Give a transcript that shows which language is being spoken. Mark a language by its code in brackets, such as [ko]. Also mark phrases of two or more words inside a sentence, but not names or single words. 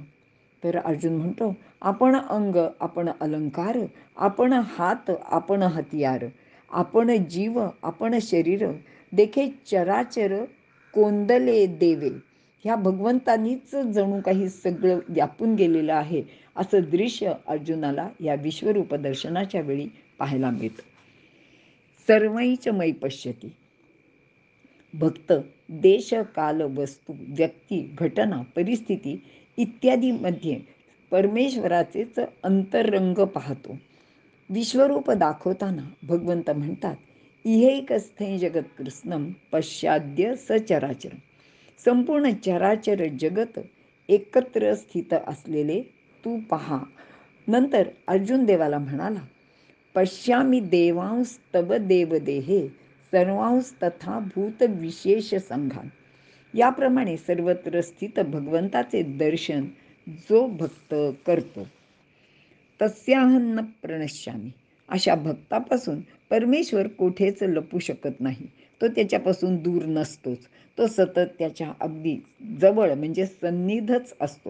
[mr] तर अर्जुन म्हणतो, आपण अंग, आपण अलंकार, आपण हात, आपण हतियार, आपण जीव, आपण शरीर, देखे चराचर कोंदले देवे. ह्या भगवंतानीच जणू काही सगळं व्यापून गेलेलं आहे असं दृश्य अर्जुनाला या विश्वरूप दर्शनाच्या वेळी पाहायला मिळतं. [sa] सर्वैच मयि पश्यति. [mr] भक्त देश काल वस्तू व्यक्ती घटना परिस्थिती इत्यादीमध्ये परमेश्वराचेच अंतरंग पाहतो. विश्वरूप दाखवताना भगवंत म्हणतात, [sa] इहैकस्थै जगत्कृत्स्नं पश्चाद्य सचराचर. [mr] संपूर्ण चराचर जगत एकत्र स्थित असलेले तू पहा. नंतर अर्जुन देवाला म्हणाला, [sa] पश्यामि देवांस्तव देवदेहे सर्वांस्तथा भूत विशेष संघान. [mr] याप्रमाणे सर्वत्र स्थित भगवंताचे दर्शन जो भक्त करतो [sa] तस्याहं न प्रणश्यामी. [mr] अशा भक्तापासून परमेश्वर कोठेच लपू शकत नाही. तो त्याच्यापासून दूर नसतोच. तो सतत त्याच्या अगदी जवळ म्हणजे सन्निधच असतो.